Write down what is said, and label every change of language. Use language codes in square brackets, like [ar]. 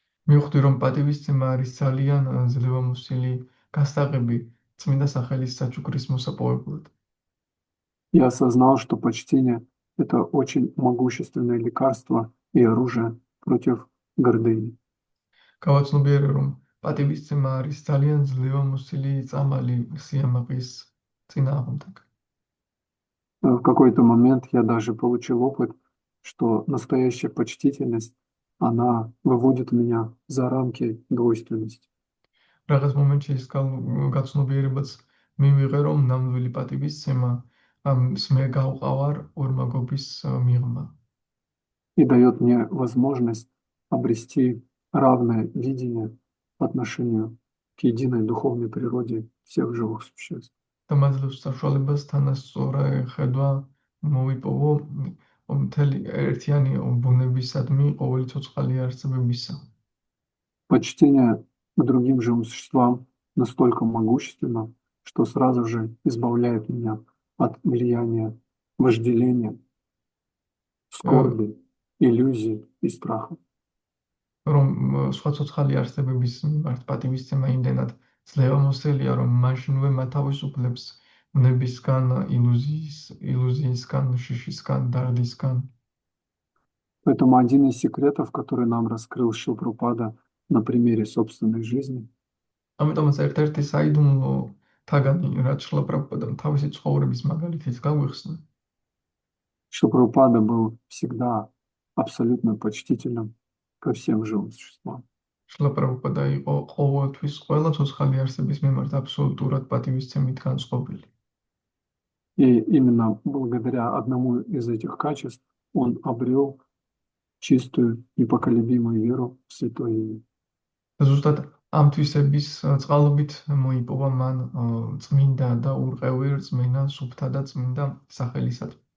[ka] მივხვდი, რომ პატივისცემა არის ძალიან ძლევამოსილი გასაღები წმინდა სახელის საჩუქრის მოსაპოვებლად. [ru] Я осознал, что почтение– это очень могущественное лекарство и оружие против гордыни. [ka] გავაცნობიერე, რომ პატივისცემა არის ძალიან ძლევამოსილი წამალი სიამაყის წინააღმდეგ. [ru] В какой-то момент я даже получил опыт, что настоящая почтительность, она выводит меня за рамки двойственности. [ka] რაღაც მომენტში ის გაცნობიერებაც მივიღე, რომ ნამდვილი პატივისცემა მე გავყავარ ორმაგობის მიღმა. [ru] И дает мне возможность обрести равное видение по отношению к единой духовной природе всех живых существ. [ka] და მაძლევს საშუალებას თანასწორ ხედვა მოვიპოვო მთელი ერთიანი ბუნებისადმი ყოველი ცოცხალი არსებებისა. [ru] Почтение к другим живым существам настолько могущественно, что сразу же избавляет меня от влияния вожделения, скорби, иллюзий и страха. [ka] რომ სხვა ცოცხალი არსებების მიმართ პატივისცემა იმდენად ძლევამოსილია, რომ მაშინვე მათ თავისუფლებს ვნებისგან, ილუზიისგან, შიშისგან, დარდისგან. [ru] Поэтому один из секретов, который нам раскрыл Шрила Прабхупада на примере собственной жизни, [ka] ამიტომაც ერთ-ერთი საიდუმლო თაგანი, რაც შრილა პრაბჰუპადამ თავისი ცხოვრების მაგალითით გაგვიხსნა, [ru] Шрила Прабхупада был всегда абсолютно почтительным ко всем живым существам. [ka] შრილა პრაბჰუპადა იყო ყოველთვის ყველა ცოცხალი არსების მიმართ აბსოლუტურად პატივისცემით განწყობილი. [ru] И именно благодаря одному из этих качеств он обрел чистую, непоколебимую веру в Святое Имя. [ka] და ზუსტად ამ თვისების წყალობით მოიპოვა მან წმინდა და ურყევი რწმენა სუფთა და წმინდა სახელისად.